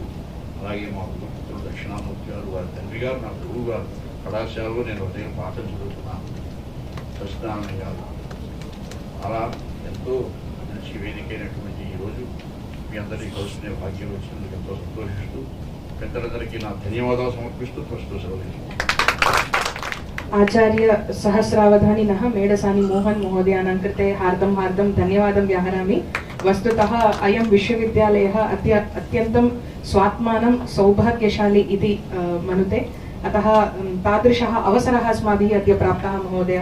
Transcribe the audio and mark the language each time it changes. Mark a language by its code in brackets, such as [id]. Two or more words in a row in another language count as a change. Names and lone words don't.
[te] అలాగే మా పుత్రుడు దక్షిణామూర్తి గారు, వారి తండ్రి గారు నా గురువు గారు. కళాశాలలో నేను ఉదయం పాఠం చదువుతున్నాను, సత్యనారాయణ గారు. అలా ఎంతో మంచి వేదికైనటువంటి ఈరోజు మీ అందరికీ కలుసుకునే భాగ్యం వచ్చినందుకు ఎంతో సంతోషిస్తూ పెద్దలందరికీ నా ధన్యవాదాలు సమర్పిస్తూ ప్రస్తుతం సెలవు. [sa] आचार्य सहस्रावधानिनः मेडसानि मोहन महोदयानां कृते हार्दं धन्यवादं व्याहरामि। वस्तुतः अयं विश्वविद्यालयः अत्यन्तं स्वात्मानं सौभाग्यशाली इति मनुते। अतः तादृशः अवसरः अस्माभिः अद्य प्राप्तः महोदयः।